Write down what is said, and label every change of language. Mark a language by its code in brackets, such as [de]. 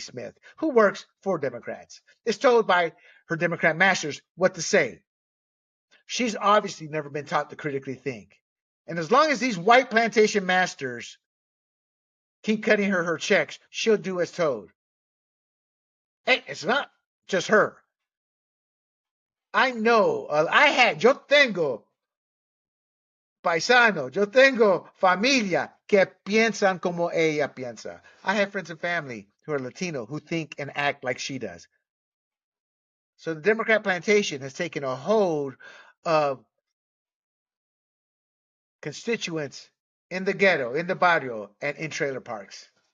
[en] Smith, who works for Democrats, is told by her Democrat masters what to say. She's obviously never been taught to critically think. And as long as these white plantation masters keep cutting her checks, she'll do as told. Hey, it's not just her. I know, [es] yo tengo paisano, yo tengo familia que piensan como ella piensa. [en] I have friends and family who are Latino who think and act like she does. So the Democrat plantation has taken a hold of constituents in the ghetto, in the barrio, and in trailer parks.